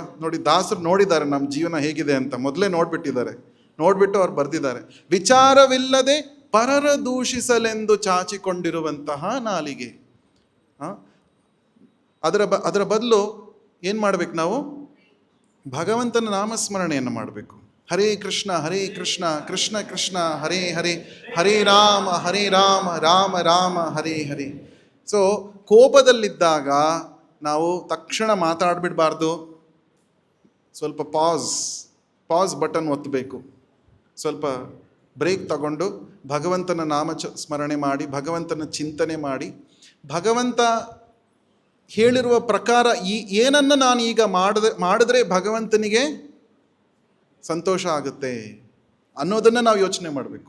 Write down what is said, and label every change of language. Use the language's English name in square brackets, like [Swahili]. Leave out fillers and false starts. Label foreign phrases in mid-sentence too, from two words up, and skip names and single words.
[Kannada] ನೋಡಿ, ದಾಸರು ನೋಡಿದ್ದಾರೆ ನಮ್ಮ ಜೀವನ ಹೇಗಿದೆ ಅಂತ, ಮೊದಲೇ ನೋಡ್ಬಿಟ್ಟು ಅವ್ರು ಬರೆದಿದ್ದಾರೆ. ವಿಚಾರವಿಲ್ಲದೆ ಪರರ ದೂಷಿಸಲೆಂದು ಚಾಚಿಕೊಂಡಿರುವಂತಹ ನಾಲಿಗೆ. ಅದರ ಬದಲು ಏನು ಮಾಡಬೇಕು ನಾವು? ಭಗವಂತನ ನಾಮಸ್ಮರಣೆಯನ್ನು ಮಾಡಬೇಕು. [Sanskrit] ಹರೇ ಕೃಷ್ಣ ಕೃಷ್ಣ ಕೃಷ್ಣ ಹರೇ ಹರೇ, ಹರೇ ರಾಮ ರಾಮ ರಾಮ ಹರೇ ಹರೇ. [Kannada] ಸೊ ಕೋಪದಲ್ಲಿದ್ದಾಗ ನಾವು ತಕ್ಷಣ ಮಾತಾಡ್ಬಿಡಬಾರ್ದು. ಸ್ವಲ್ಪ [English] pause button [Kannada] ಒತ್ತಬೇಕು. ಸ್ವಲ್ಪ ಬ್ರೇಕ್ ತಗೊಂಡು ಭಗವಂತನ ಸ್ಮರಣೆ ಮಾಡಿ, ಭಗವಂತನ ಚಿಂತನೆ ಮಾಡಿ, ಭಗವಂತ ಹೇಳಿರುವ ಪ್ರಕಾರ ಏನನ್ನು ನಾನು ಈಗ ಮಾಡಿದ್ರೆ ಭಗವಂತನಿಗೆ ಸಂತೋಷ ಆಗುತ್ತೆ ಅನ್ನೋದನ್ನು ನಾವು ಯೋಚನೆ ಮಾಡಬೇಕು.